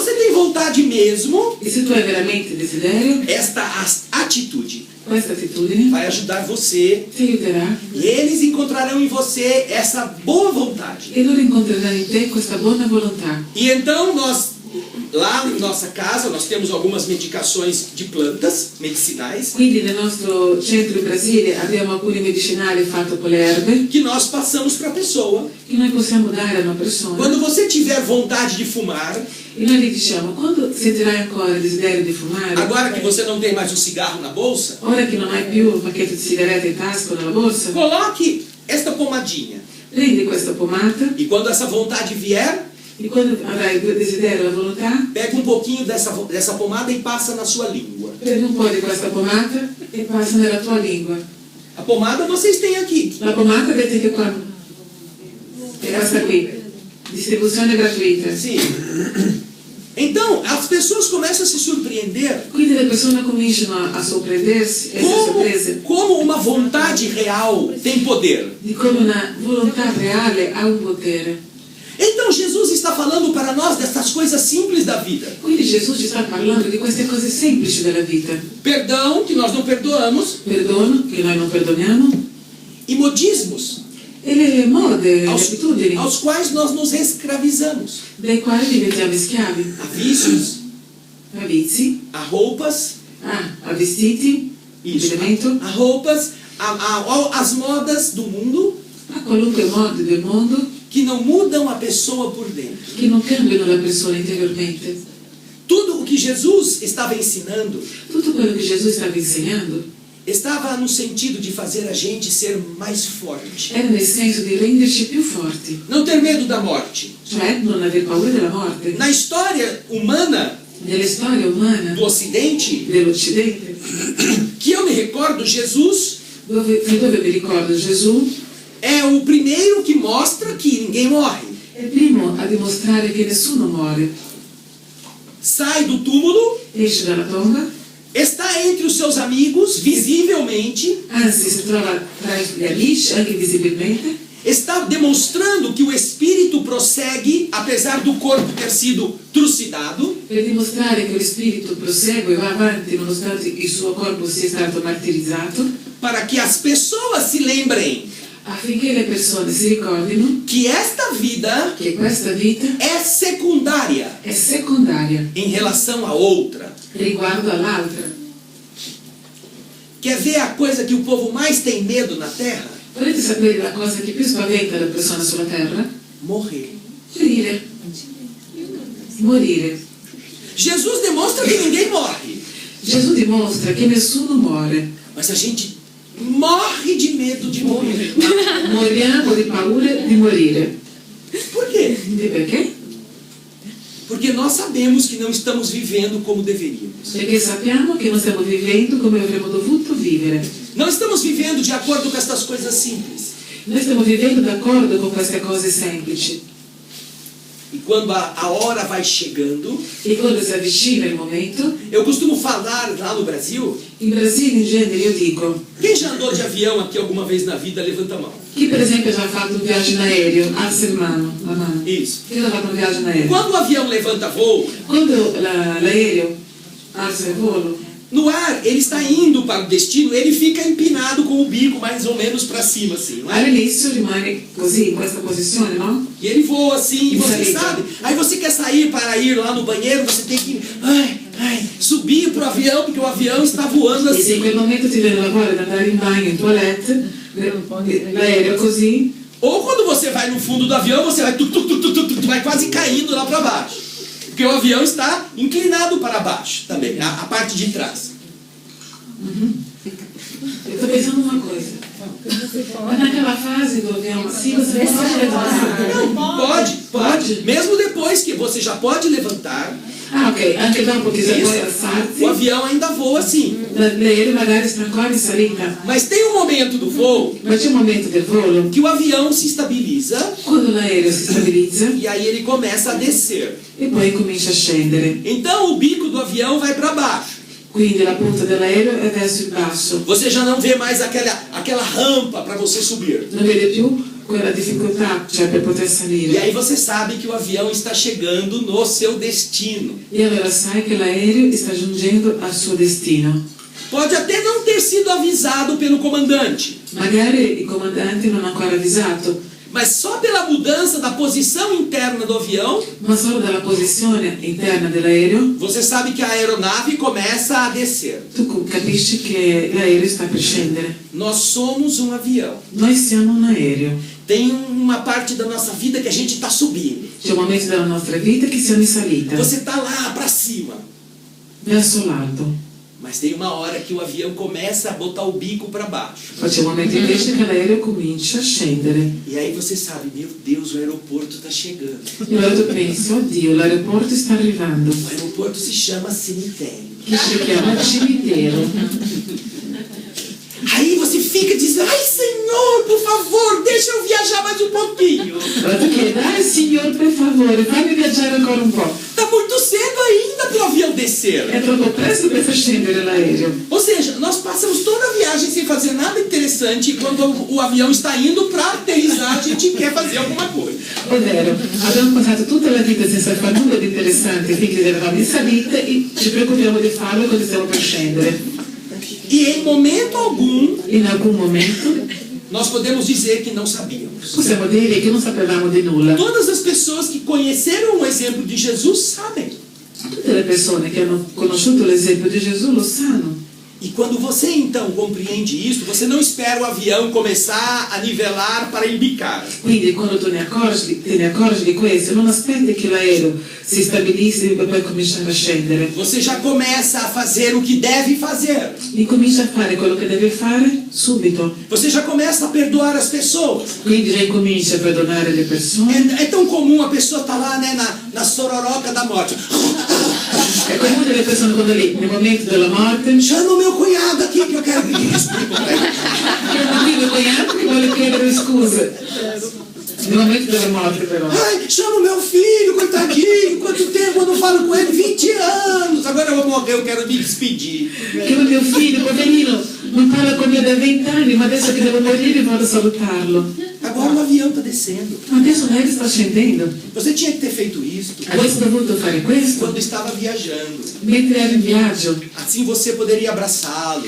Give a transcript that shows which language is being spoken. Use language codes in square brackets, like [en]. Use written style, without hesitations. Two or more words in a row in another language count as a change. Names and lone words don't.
[pt] se você tem vontade mesmo, [it] E se tu hai veramente desiderio, [pt] esta atitude [it] Questa attitudine [pt] vai ajudar você [it] ti aiuterà [pt] e eles encontrarão em você essa boa vontade. [it] e loro incontreranno in te questa buona volontà. [pt] E então nós, lá em nossa casa, nós temos algumas medicações de plantas medicinais [it] Quindi nel nostro centro in Brasile abbiamo alcuni medicinali fatti con le erbe [pt] que nós passamos para a pessoa. [it] che noi possiamo dare a una persona. [pt] Quando você tiver vontade de fumar, [it] E noi gli diciamo, quando sentirai ancora il desiderio di fumare, [pt] agora que você não tem mais um cigarro na bolsa, [it] ora che non hai più un pacchetto di sigarette in tasca o nella borsa, [pt] coloque esta pomadinha. [it] prendi questa pomata [pt] E quando essa vontade vier, [it] e quando avrai il desiderio e la volontà, [pt] pega um pouquinho dessa pomada e passa na sua língua. [it] prendi un po' di questa pomata e passa nella tua lingua. [pt] A pomada vocês têm aqui. [it] La pomata vedete che qua è questa qui, distribuzione gratuita. [pt] Sim. Então, as pessoas começam a se surpreender [it] Quindi le persone cominciano a sorprendersi, essere sorprese [pt] como uma vontade real tem poder. [it] di come una volontà reale ha un potere. [pt] Então, Jesus está falando para nós dessas coisas simples da vida. [it] Quindi Gesù ci sta parlando di queste cose semplici della vita. [pt] Perdão, que nós não perdoamos, [it] Perdono, che noi non perdoniamo, [pt] e modismos, [it] e le mode, le [pt] aos, [it] abitudini, [pt] aos quais nós nos escravizamos. [it] dai quali diventiamo schiavi, [pt] A vícios, [it] a vizi, [pt] a roupas, [it] a vestiti, [pt] isso, [it] abbigliamento, [pt] a roupas, as modas do mundo, [it] a qualunque modo del mondo [pt] que não mudam a pessoa por dentro. [it] che non cambiano la persona interiormente. [pt] Tudo o que Jesus estava ensinando [it] Tutto quello che Gesù stava insegnando [pt] estava no sentido de fazer a gente ser mais forte. [it] era nel senso di renderci più forti, [pt] Não ter medo da morte. [it] cioè non aver paura della morte. [pt] Na história humana [it] Nella storia umana [pt] do Ocidente, [it] dell'Occidente, [pt] que eu me recordo, Jesus [it] dove mi ricordo Gesù [pt] é o primeiro que mostra que ninguém morre. [it] è il primo a dimostrare che nessuno muore. [pt] Sai do túmulo, [it] Esce dalla tomba, [pt] está entre os seus amigos, visivelmente, [it] anzi si trova tra gli amici, anche visibilmente, [pt] está demonstrando que o espírito prossegue, apesar do corpo ter sido trucidado, [it] per dimostrare che lo spirito prosegue e va avanti nonostante il suo corpo sia stato martirizzato, [pt] para que as pessoas se lembrem [it] affinché le persone si ricordino [pt] que esta vida [it] che questa vita [pt] é secundária [it] è secondaria [pt] em relação a outra. [it] riguardo all'altra. [pt] Quer ver a coisa que o povo mais tem medo na Terra? [it] Volete sapere la cosa che più spaventa le persone sulla terra? [pt] Morrer. [it] Morire. Morire. [pt] Jesus demonstra que ninguém morre, [it] Gesù dimostra che nessuno muore. [pt] mas a gente morre de medo de morrer. [it] Moriamo di paura di morire. [pt] Por quê? [it] E perché? [pt] Porque nós sabemos que não estamos vivendo como deveríamos. [it] Perché sappiamo che non stiamo vivendo come avremmo dovuto vivere. [pt] Não estamos vivendo de acordo com estas coisas simples. [it] Noi stiamo vivendo d'accordo con queste cose semplici. [pt] E quando a hora vai chegando, [it] E quando si avvicina il momento, [pt] eu costumo falar lá no Brasil, [it] in Brasile in genere io dico, [pt] quem já andou de avião aqui alguma vez na vida, levanta a mão. [it] chi per esempio ha già fatto un viaggio in aereo, alza la mano. [pt] Isso. [it] Chi ha fatto un viaggio in aereo? [pt] Quando o avião levanta voo, [it] Quando l'aereo alza il volo, [pt] no ar, ele está indo para o destino, ele fica empinado com o bico mais ou menos para cima, assim, não é? [it] all'inizio rimane così, in questa posizione, no? [pt] E ele voa assim, e você [it] Salita. [pt] sabe. Aí você quer sair para ir lá no banheiro, você tem que subir pro avião, porque o avião está voando [it] E se in [pt] assim. [it] quel momento ti viene la voglia di andare in bagno, in toilette, l'aereo così, [pt] Ou quando você vai no fundo do avião, você vai, vai quase caindo lá para baixo. Porque o avião está inclinado para baixo também, a parte de trás. eu tô pensando uma coisa. Mas naquela fase do avião assim, você pode levantar. Pode. Mesmo depois que você já pode levantar, [it] Ah, ok, anche dopo che si può [pt] o [it] alzarsi, [pt] avião ainda voa assim. [it] l'aereo magari sta ancora in salita. [pt] Mas tem um momento do voo [it] Ma c'è un momento del volo, [pt] que o avião se estabiliza [it] quando l'aereo si stabilizza [pt] e aí ele começa a descer. [it] e poi comincia a scendere. [pt] Então o bico do avião vai para baixo. [it] Quindi la punta dell'aereo è verso il basso. [pt] Você já não vê mais aquela rampa para você subir. [it] Non vede più quella difficoltà, cioè per poter [pt] E [it] salire. [pt] aí você sabe que o avião está chegando no seu destino. [it] E allora sai che l'aereo sta giungendo al suo destino. [pt] Pode até não ter sido avisado pelo comandante, [it] Magari il comandante non ha ancora avvisato, [pt] mas só pela mudança da posição interna do avião, [it] ma solo dalla posizione interna dell'aereo [pt] você sabe que a aeronave começa a descer. [it] tu capisci che l'aereo sta per scendere. [pt] Nós somos um avião. [it] Noi siamo un aereo. [pt] Tem uma parte da nossa vida que a gente está subindo. [it] C'è un momento della nostra vita che siamo in salita, [pt] Você está lá para cima. [it] verso l'alto. [pt] Mas tem uma hora que o avião começa a botar o bico para baixo. [it] Poi c'è un momento invece che l'aereo comincia a scendere. [pt] E aí você sabe, meu Deus, o aeroporto está chegando. [it] E allora tu pensi, oddio, l'aeroporto sta arrivando. [pt] O aeroporto se chama cemitério. [it] Che si chiama cimitero. [pt] Aí você fica dizendo, ai Senhor, por favor, deixa eu viajar mais um pouquinho. [it] Allora tu chiedi, dai signor per favore, fammi viaggiare ancora un po'. [pt] Está muito cedo ainda para o avião descer. [it] È troppo presto per far scendere l'aereo. [pt] Ou seja, nós passamos toda a viagem sem fazer nada interessante e quando o avião está indo para aterrissar, a gente quer fazer alguma coisa. [it] Ovvero, abbiamo passato tutta la vita senza fare nulla di interessante finché eravamo in salita e ci preoccupiamo di farlo quando stiamo per scendere. [pt] E em momento algum, [it] In alcun momento [pt] nós podemos dizer que não sabíamos. [it] possiamo dire che non sapevamo di nulla. [pt] Todas as pessoas que conheceram o exemplo de Jesus sabem. [it] Tutte le persone che hanno conosciuto l'esempio di Gesù lo sanno. [pt] E quando você então compreende isso, você não espera o avião começar a nivelar para embicar. [it] Quindi quando te ne accorgi di questo, non aspetti che l'aereo si stabilissi per poi cominciare a scendere. [pt] Você já começa a fazer o que deve fazer. [it] E comincia a fare quello che deve fare subito. [pt] Você já começa a perdoar as pessoas. [it] Quindi già incomincia a perdonare le persone. [pt] É tão comum a pessoa estar lá, né, na sororoca da morte. [it] È comune le persone quando lì, nel momento della morte, [pt] Chama o meu cunhado aqui que eu quero pedir desculpa pra ele. [it] chiama qui il cognato che vuole chiedere scuse. Nel momento della morte però. [pt] Ai, chama o meu filho, coitadinho. Quanto tempo eu não falo com ele? 20 anos. Agora eu vou morrer, eu quero me despedir. [it] Chiama mio figlio, poverino, non parla con me da 20 anni, ma adesso che devo morire vado a salutarlo. [pt] Agora o avião está descendo. [it] Ma adesso l'aereo sta scendendo. [pt] Você tinha que ter feito isso [it] Adesso ho dovuto fare questo [pt] quando estava viajando. [it] mentre ero in viaggio. [pt] Assim você poderia abraçá-lo.